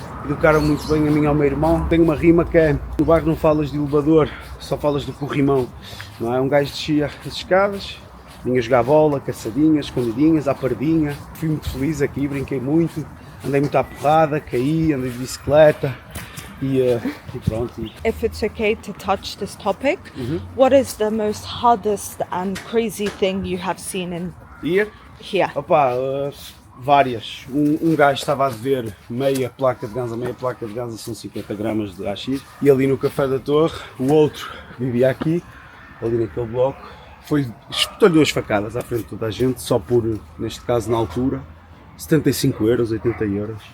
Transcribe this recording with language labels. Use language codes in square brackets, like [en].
[pt] educaram muito bem a mim e ao meu irmão. Tenho uma rima que é: no bairro não falas de elevador, só falas do corrimão. Não é? Um gajo descia as escadas, vinha jogar bola, caçadinhas, escondidinhas, à pardinha. Fui muito feliz aqui, brinquei muito, andei muito à porrada, caí, andei de bicicleta e pronto. [en] If it's okay to touch this topic, what is the most hardest and crazy thing you have seen in Here? here? [pt] Opa, várias. Um gajo estava a dever meia placa de ganza são 50 gramas de AX. E ali no Café da Torre, o outro vivia aqui, ali naquele bloco, espetou-lhe 2 facadas à frente de toda a gente, só por, neste caso na altura, 75 euros, 80 euros.